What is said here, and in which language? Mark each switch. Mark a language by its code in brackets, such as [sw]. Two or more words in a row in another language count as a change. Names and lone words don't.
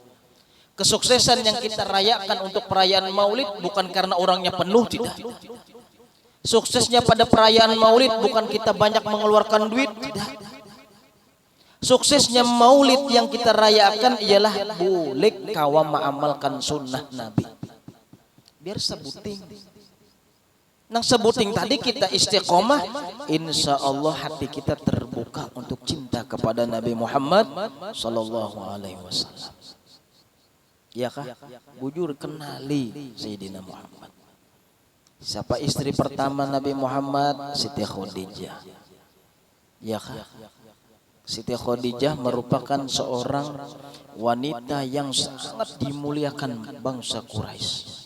[id] Kesuksesan yang kita rayakan untuk perayaan maulid bukan karena orangnya penuh, tidak. Suksesnya pada perayaan Maulid bukan kita banyak mengeluarkan duit, tidak. [bjn] Suksesnya Maulid yang kita rayakan ialah boleh kawan mengamalkan sunnah Nabi. Biar sebuting. Nang sebuting tadi kita istiqomah, [ar] إن شاء الله [bjn] hati kita terbuka untuk cinta kepada Nabi Muhammad [ar] صلى الله عليه وسلم. [bjn] Ya kah? Bujur kenali Sayyidina Muhammad. Siapa istri pertama Nabi Muhammad? Siti Khadijah. Ya kah? [id] Siti Khadijah merupakan seorang wanita yang sangat dimuliakan bangsa Quraisy.